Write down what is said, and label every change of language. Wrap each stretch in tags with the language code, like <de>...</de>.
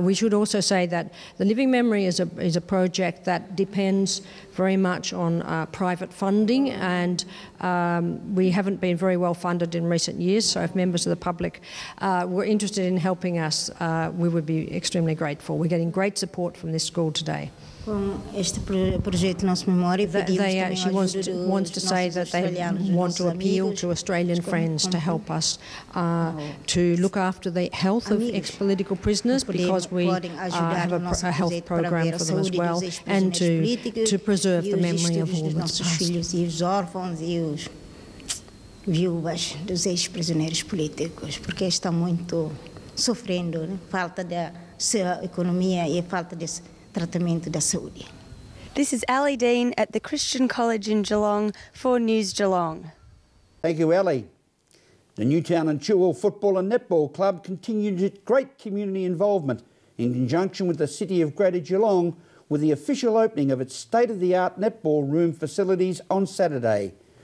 <en>We should also say that the Living Memory is a project that depends very much on private funding, and we haven't been very well funded in recent years, so if members of the public were interested in helping us, we would be extremely grateful. We're getting great support from this school today.</en> <pt>Com este projeto Nossa Memória,</pt> <en>She wants to say that they want to appeal to Australian friends to help us to look after the health of ex-political prisoners, because we have a health program for them as well, and to preserve the memory of all that's passed.</en> <pt>Filhos e os órfãos e os viúvas dos ex-prisioneiros políticos, porque estão muito sofrendo, né? Falta da sua economia e falta desse tratamento da saúde.</pt> <en>This is Ali Dean at the Christian College in Geelong for News Geelong. Thank you, Ali. The Newtown and Chilwell Football and Netball Club continued its great community involvement in conjunction with the City of Greater Geelong with the official opening of its state-of-the-art netball room facilities on Saturday.</en>